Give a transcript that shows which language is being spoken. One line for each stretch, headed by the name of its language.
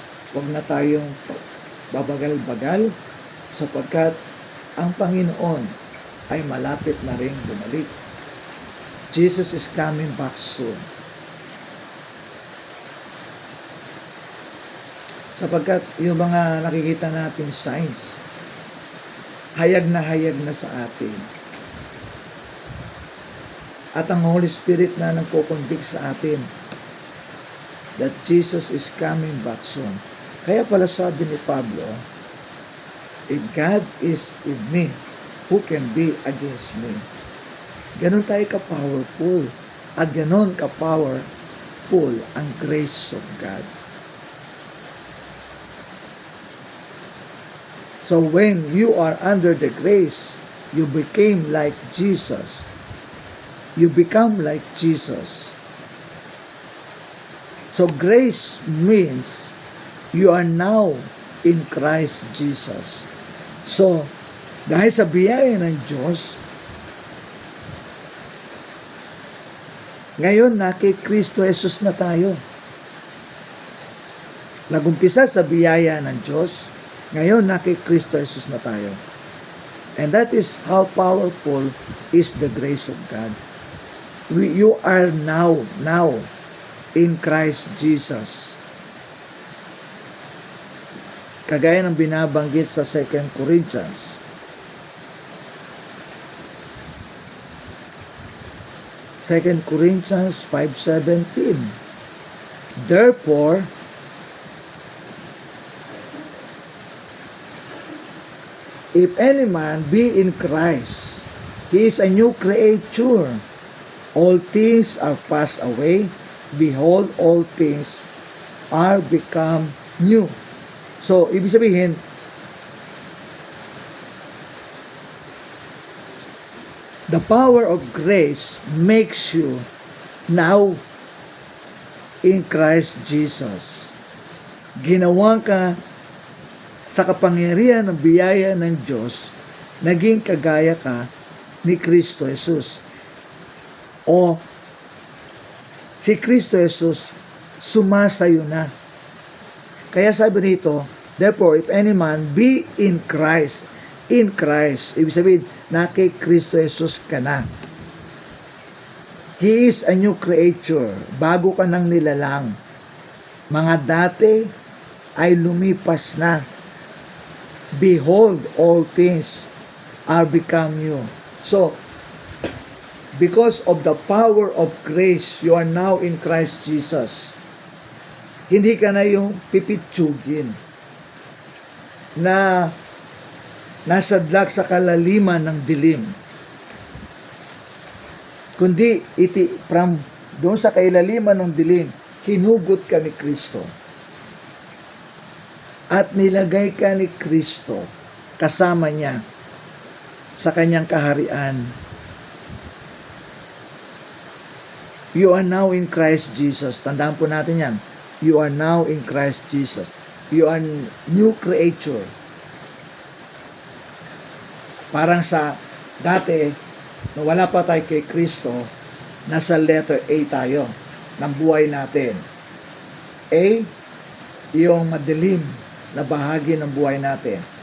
Filipino: Huwag na tayong babagal-bagal sapagkat ang Panginoon ay malapit na rin bumalik.
English: Jesus is coming back soon.
Filipino: Sapagkat yung mga nakikita natin signs, hayag na sa atin. At ang Holy Spirit na nagko-convict sa atin
English: that Jesus is coming back soon.
Filipino: Kaya pala sabi ni Pablo,
English: if God is with me, who can be against me?
Filipino: Ganon tayo ka-powerful. At ganon ka-powerful ang grace of God.
English: So when you are under the grace, you became like Jesus. You become like Jesus. So grace means you are now in Christ Jesus.
Filipino: So, dahil sa biyaya ng Diyos, ngayon na kay Kristo Jesus na tayo. Nagumpisa sa biyaya ng Diyos, ngayon na kay Kristo Jesus na tayo.
English: And that is how powerful is the grace of God. You are now in Christ Jesus.
Filipino: Kagaya ng binabanggit sa 2 Corinthians. 2 Corinthians 5:17.
English: Therefore, if any man be in Christ, he is a new creature. All things are passed away. Behold, all things are become new. So,
Filipino: ibig sabihin,
English: the power of grace makes you now in Christ Jesus.
Filipino: Ginawa ka sa kapangyarihan ng biyaya ng Diyos, naging kagaya ka ni Kristo Jesus. O si Kristo Jesus sumasayo na. Kaya sabi nito,
English: therefore, if any man be in Christ,
Filipino: ibig sabihin, na kay Kristo Jesus ka na.
English: He is a new creature.
Filipino: Bago ka nang nilalang. Mga dati ay lumipas na.
English: Behold, all things are become new. So, because of the power of grace, you are now in Christ Jesus.
Filipino: Hindi ka na yung pipitsugin na nasadlak sa kalaliman ng dilim. Kundi from doon sa kailaliman ng dilim, hinugot ka ni Kristo. At nilagay ka ni Kristo kasama niya sa kanyang kaharian.
English: You are now in Christ Jesus.
Filipino: Tandaan po natin yan.
English: You are now in Christ Jesus. You are new creature.
Filipino: Parang sa dati, nung wala pa tayo kay Kristo, nasa letter A tayo ng buhay natin. A, yung madilim na bahagi ng buhay natin.